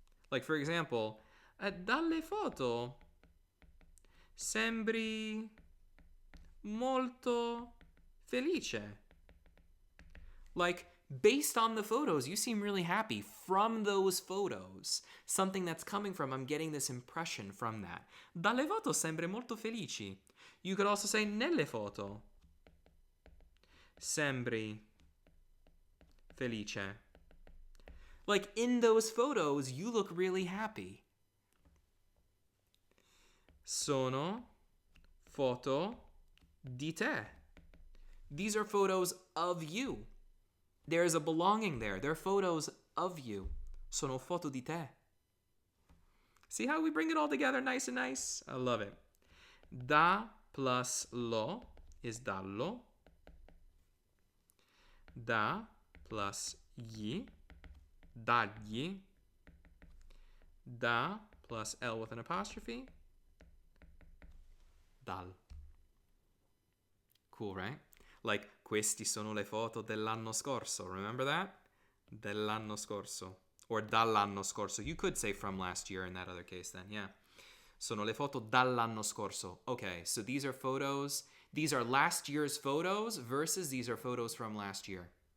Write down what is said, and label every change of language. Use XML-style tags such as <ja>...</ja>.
<en>Like for example,</en> <it>dalle foto sembri molto felice.</it> <en>Like, based on the photos, you seem really happy. From those photos, something that's coming from, I'm getting this impression from that.</en> <it>Dalle foto sembri molto felici.</it> <en>You could also say</en> <it>nelle foto sembri felice.</it> <en>Like, in those photos, you look really happy.</en> <it>Sono foto di te.</it> <en>These are photos of you. There's a belonging there. They're photos of you.</en> <it>Sono foto di te.</it> <en>See how we bring it all together nice and nice? I love it. Da plus lo is dallo. Da plus gli, dagli, da plus L with an apostrophe, dal. Cool, right?</en> <it>Like, questi sono le foto dell'anno scorso.</it> <en>Remember that?</en> <it>Dell'anno scorso.</it> <en>Or</en> <it>dall'anno scorso.</it> <en>You could say from last year in that other case then, yeah.</en> <it>Sono le foto dall'anno scorso.</it> <en>Okay, so these are photos. These are last year's photos versus these are photos from last year.</en>